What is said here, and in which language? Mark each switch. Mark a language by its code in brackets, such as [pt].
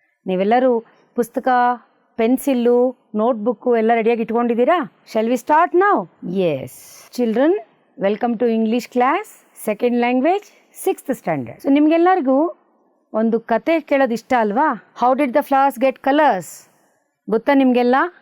[kn] ನೀವೆಲ್ಲರೂ ಪುಸ್ತಕ, pencil, notebook ಎಲ್ಲ ರೆಡಿಯಾಗಿ ಇಟ್ಕೊಂಡಿದ್ದೀರಾ? [en] Shall we start now? Yes. Children, welcome to English class, second language, 6th standard. [kn] So ನಿಮಗೆಲ್ಲರಿಗೂ ಒಂದು ಕತೆ ಕೇಳೋದು ಇಷ್ಟ ಅಲ್ವಾ? [en] how did the flowers get colours [kn] ಗೊತ್ತಾ ನಿಮಗೆಲ್ಲ?